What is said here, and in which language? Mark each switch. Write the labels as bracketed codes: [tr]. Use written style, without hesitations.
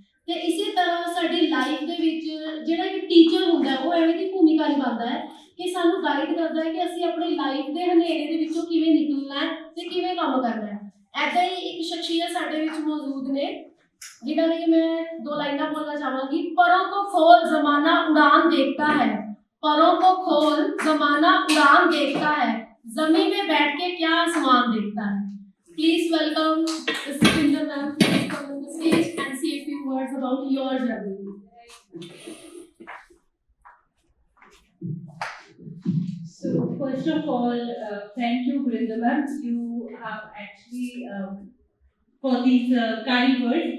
[pa] ਤੇ ਇਸੇ ਤਰ੍ਹਾਂ ਸਾਡੀ ਲਾਈਫ ਦੇ ਵਿੱਚ ਜਿਹੜਾ ਇੱਕ ਟੀਚਰ ਹੁੰਦਾ ਹੈ, ਉਹ ਐਵੇਂ ਦੀ ਭੂਮਿਕਾ ਨਿਭਾਉਂਦਾ ਹੈ ਕਿ ਸਾਨੂੰ ਗਾਈਡ ਕਰਦਾ ਹੈ ਕਿ ਅਸੀਂ ਆਪਣੀ ਲਾਈਫ ਦੇ ਹਨੇਰੇ ਦੇ ਵਿੱਚੋਂ ਕਿਵੇਂ ਨਿਕਲਣਾ ਹੈ ਤੇ ਕਿਵੇਂ ਕੰਮ ਕਰਨਾ ਹੈ। ਐਦਾਂ ਹੀ ਇੱਕ ਸ਼ਖਸੀਅਤ ਸਾਡੇ ਵਿੱਚ ਮੌਜੂਦ ਨੇ [hi] जिन्हों ने मैं दो लाइना बोलना चाहूंगी। परों को खोल जमाना उड़ान देखता है, परों को खोल जमाना उड़ान देखता है, जमीन में बैठ के क्या आसमान देखता है। [en] Please welcome Satinder ma'am, please come on the stage and say a few words about your journey. So first of all, thank you, Gurinder ma'am. You have actually for these kind words.